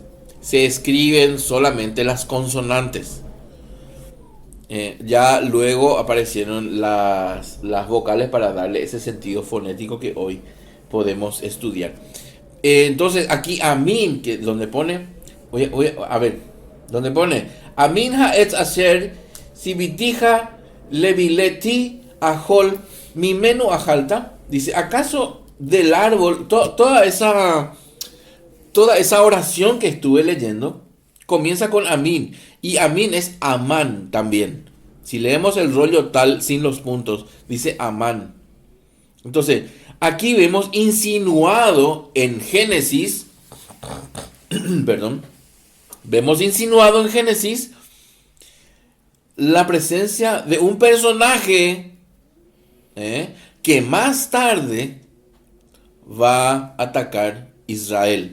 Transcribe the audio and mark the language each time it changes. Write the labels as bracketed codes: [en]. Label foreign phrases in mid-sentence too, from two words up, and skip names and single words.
[es] Se escriben solamente las consonantes. Ya luego aparecieron las vocales para darle ese sentido fonético que hoy podemos estudiar. Entonces aquí Amin, que donde pone, a ver, donde pone Amin [he] העץ אשר צויתיך לבלתי אכל ממנו אכלת, [es] dice, ¿acaso del árbol, toda esa oración que estuve leyendo comienza con Amin, y Amin es Amán también? Si leemos el rollo tal sin los puntos, dice Amán. Entonces aquí vemos insinuado en Génesis, perdón, vemos insinuado en Génesis la presencia de un personaje que más tarde va a atacar Israel.